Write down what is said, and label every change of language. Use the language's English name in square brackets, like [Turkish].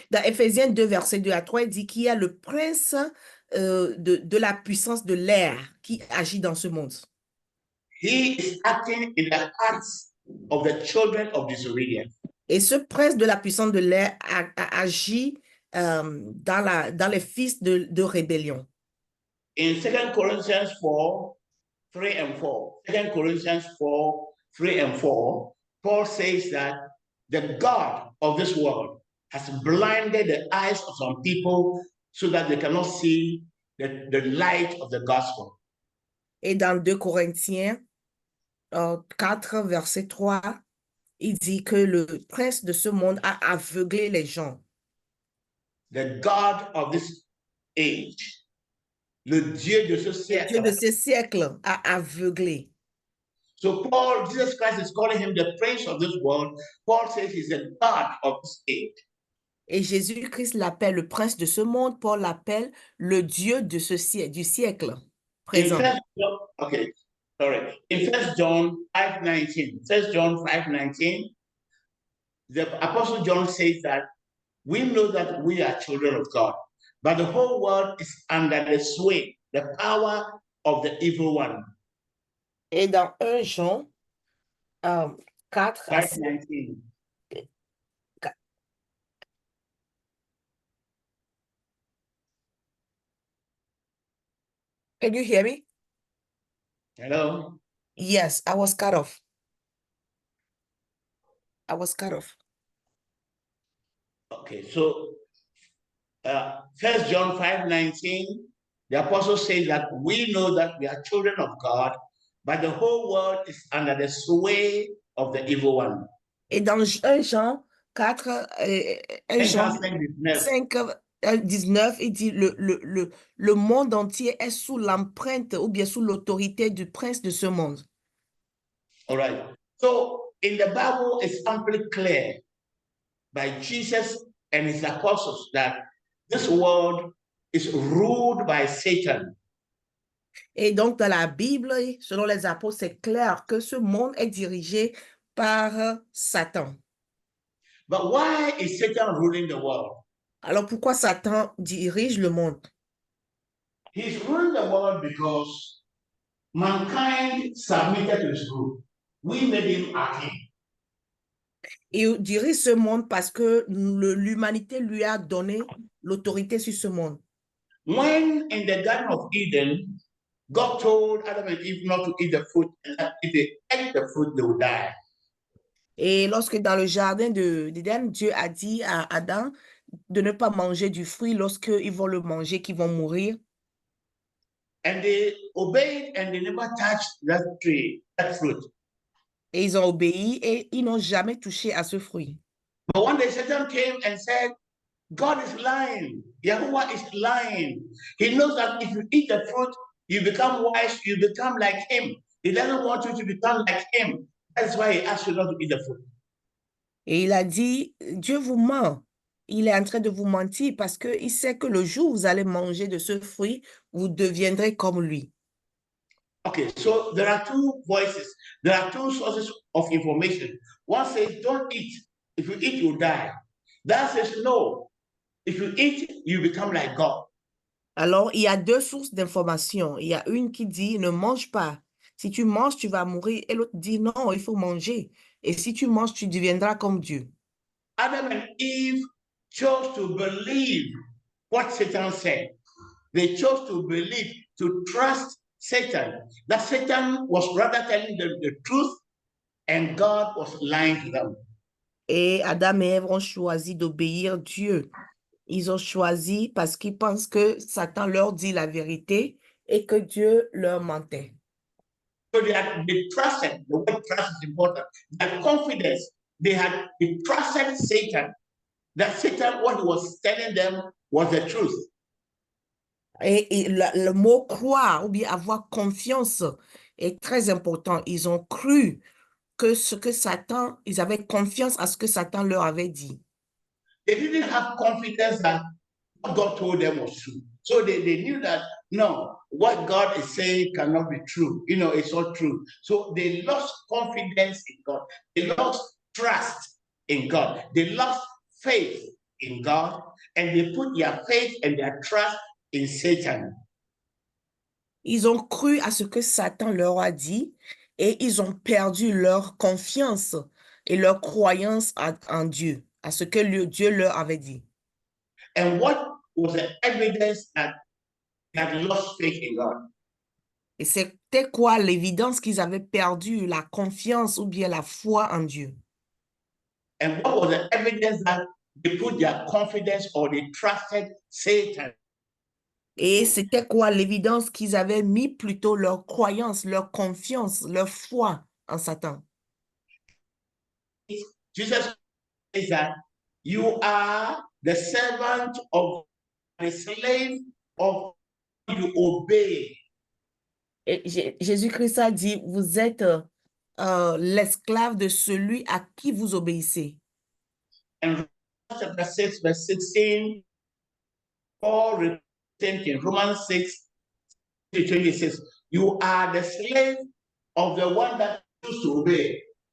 [French] Dans Éphésiens 2, verset 2 à 3, il dit qu'il y a le prince de la puissance de l'air qui agit dans ce monde. [English] He is acting in the hearts of the children of disobedience. [French] Et ce prince de la puissance de l'air agit dans les fils de rébellion. [English] In 2 Corinthians 4, 3 and 4, 2 Corinthians 4, 3 and 4, Paul says that the God of this world has blinded the eyes of some people so that they cannot see the light of the gospel. [French] Et dans 2 Corinthiens 4, verset 3, il dit que le prince de ce monde a aveuglé les gens. [English] The God of this age, [French] le Dieu de ce siècle. Le Dieu de ce siècle a aveuglé. [English] So Paul, Jesus Christ is calling him the prince of this world. Paul says he's the God of this age. [French] Et Jésus-Christ l'appelle le prince de ce monde. Paul l'appelle le Dieu de du siècle présent. [English] In 1 John 5:19, 1 John 5:19, the Apostle John says that we know that we are children of God, but the whole world is under the sway, the power of the evil one. [French] Et dans 1 Jean 4, 5:19. [English] Can you hear me? Hello? Yes, I was cut off. Okay, so 1 John 5:19, the apostle says that we know that we are children of God, but the whole world is under the sway of the evil one. [French] Et dans 1 Jean 4, 1 Jean 5, 19, il dit le monde entier est sous l'empreinte ou bien sous l'autorité du prince de ce monde. [English] All right. So in the Bible, it's amply clear by Jesus and his apostles that this world is ruled by Satan. [French] Et donc dans la Bible, selon les apôtres, c'est clair que ce monde est dirigé par Satan. [English] But why is Satan ruling the world? [French] Alors pourquoi Satan dirige le monde? [English] He's ruling the world because mankind submitted to his rule. We made him our king. [French] Il dirige ce monde parce que l'humanité lui a donné l'autorité sur ce monde. [English] When in the Garden of Eden, God told Adam and Eve not to eat the fruit, and if they ate the fruit, they would die. [French] Et lorsque dans le jardin d'Éden, Dieu a dit à Adam de ne pas manger du fruit lorsqu'ils vont le manger, qu'ils vont mourir. [English] And they obeyed and they never touched that tree, that fruit. [French] Et ils ont obéi et ils n'ont jamais touché à ce fruit. [English] But one day Satan came and said, God is lying. Yahuwah is lying. He knows that if you eat the fruit, you become wise, you become like him. He doesn't want you to become like him. That's why he asked you not to eat the fruit. [French] Et il a dit, Dieu vous ment. Il est en train de vous mentir parce qu'il sait que le jour où vous allez manger de ce fruit, vous deviendrez comme lui. [English] Okay, so there are two voices. There are two sources of information. One says, don't eat. If you eat, you die. That says, no. If you eat, you become like God. [French] Alors, il y a deux sources d'information. Il y a une qui dit, ne mange pas. Si tu manges, tu vas mourir. Et l'autre dit, non, il faut manger. Et si tu manges, tu deviendras comme Dieu. [English] Adam and Eve chose to believe what Satan said. They chose to believe, to trust Satan. That Satan was rather telling them the truth and God was lying to them. [French] Et Adam et Ève ont choisi d'obéir Dieu. Ils ont choisi parce qu'ils pensent que Satan leur dit la vérité et que Dieu leur mentait. [English] So they trusted, the word trust is important, that confidence, they trusted Satan, that Satan, what he was telling them was the truth. [French] Et le mot croire ou bien avoir confiance est très important. Ils ont cru que ce que Satan, ils avaient confiance à ce que Satan leur avait dit. [English] They didn't have confidence that what God told them was true. So they knew that, no, what God is saying cannot be true. You know, it's not true. So they lost confidence in God. They lost trust in God. They lost faith in God. And they put their faith and their trust in Satan. [French] Ils ont cru à ce que Satan leur a dit et ils ont perdu leur confiance et leur croyance en Dieu, à ce que Dieu leur avait dit. [English] And what was the evidence that they had lost faith in God? [French] Et c'était quoi l'évidence qu'ils avaient perdu la confiance ou bien la foi en Dieu? [English] And what was the evidence that they put their confidence or they trusted Satan? [French] Et c'était quoi l'évidence qu'ils avaient mis plutôt leur croyance, leur confiance, leur foi en Satan? [English] Jesus says that you are the servant of the slave of you obey. [French] Et Jésus-Christ a dit, vous êtes l'esclave de celui à qui vous obéissez. [English] And chapter 6, verse 16, Paul repeats in Romans 6 to 26, you are the slave of the one that choose to obey.